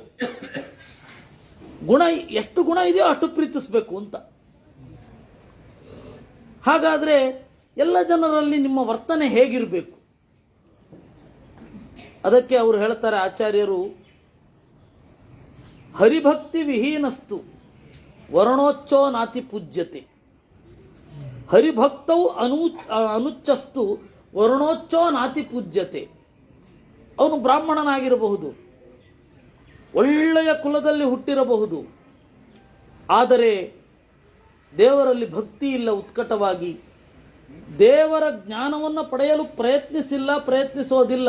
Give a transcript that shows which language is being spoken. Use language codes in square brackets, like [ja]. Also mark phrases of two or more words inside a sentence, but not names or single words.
[kn] ಗುಣ ಎಷ್ಟು ಗುಣ ಇದೆಯೋ ಅಷ್ಟು ಪ್ರೀತಿಸಬೇಕು ಅಂತ. ಹಾಗಾದರೆ ಎಲ್ಲ ಜನರಲ್ಲಿ ನಿಮ್ಮ ವರ್ತನೆ ಹೇಗಿರಬೇಕು, ಅದಕ್ಕೆ ಅವರು ಹೇಳ್ತಾರೆ ಆಚಾರ್ಯರು, [sa] ಹರಿಭಕ್ತಿ ವಿಹೀನಸ್ತು ವರ್ಣೋಚ್ಚೋ ನಾತಿ ಪೂಜ್ಯತೆ. ಹರಿಭಕ್ತೌ ಅನುಚ್ಚಸ್ತು ವರ್ಣೋಚ್ಚೋ ನಾತಿ ಪೂಜ್ಯತೆ. [kn] ಅವನು ಬ್ರಾಹ್ಮಣನಾಗಿರಬಹುದು, ಒಳ್ಳೆಯ ಕುಲದಲ್ಲಿ ಹುಟ್ಟಿರಬಹುದು, ಆದರೆ ದೇವರಲ್ಲಿ ಭಕ್ತಿ ಇಲ್ಲ, ಉತ್ಕಟವಾಗಿ ದೇವರ ಜ್ಞಾನವನ್ನು ಪಡೆಯಲು ಪ್ರಯತ್ನಿಸೋದಿಲ್ಲ.